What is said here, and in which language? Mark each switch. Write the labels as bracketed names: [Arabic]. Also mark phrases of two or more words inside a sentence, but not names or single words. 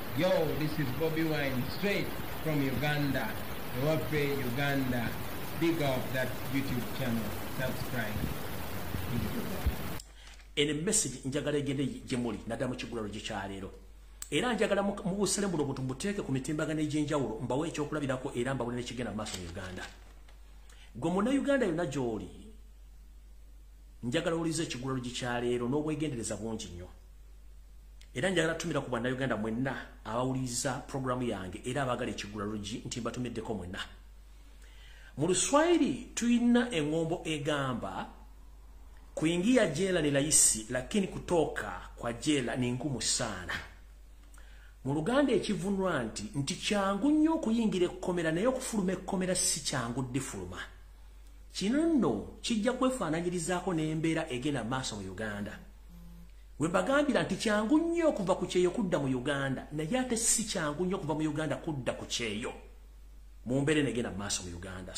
[English] Yo, this is Bobi Wine, straight from Uganda. [Ganda] Ewaffe, Uganda. [English] Big up that YouTube channel. Subscribe. [Ganda] Ene message njagala egende jemuli nadamu kigula logikyalero. Era njagala mu busale buno butumbuteeke ku mitimbagano egy'enjawulo mbawe ekyokulabirako era mbawule n'ekigenda maaso mu Uganda. Gwe muna Uganda yonna gy'oli njagala olize ekigula logikyalero n'obwegendereza bungi nnyo. Era njagala tumira ku bwana Uganda mwenna abawuliza programu yange era abagala ekigula logi nti mbatumiddeko mwenna. Mu Luswahili tuyina engombo egamba [Swahili] kuingia jela ni rahisi lakini kutoka kwa jela ni ngumu sana. [Ganda] Mu Luganda ekivunwa nti kyangu nnyo okuyingira ekkomera naye okufuluma ekkomera si kyangu ddifuluma. Kino nno kijja kwefaananyirizaako n'embeera egenda maaso mu Uganda. We bagambira nti kyangu nnyo okuva ku kyeyo kudda mu Uganda naye ate si kyangu nnyo okuva mu Uganda kudda ku kyeyo mu mbeera egenda maaso mu Uganda.